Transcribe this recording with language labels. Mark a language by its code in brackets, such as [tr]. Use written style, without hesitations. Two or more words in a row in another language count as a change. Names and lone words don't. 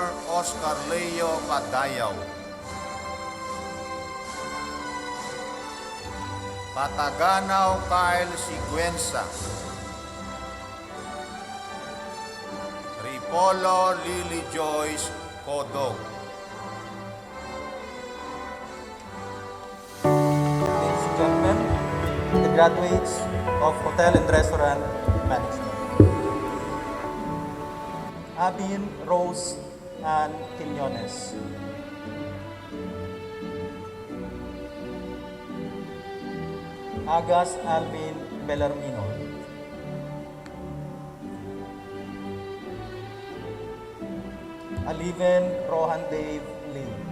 [en] Oscar Leo Padayaw. Pataganaw Kyle Siguenza. Ripolo Lily Joyce Codog. Ladies and gentlemen, the graduates of Hotel and Restaurant Management. Abin Rose Ann Quiñones. Agas Alvin Bellarmino. Aliven Rohan Dave Lee.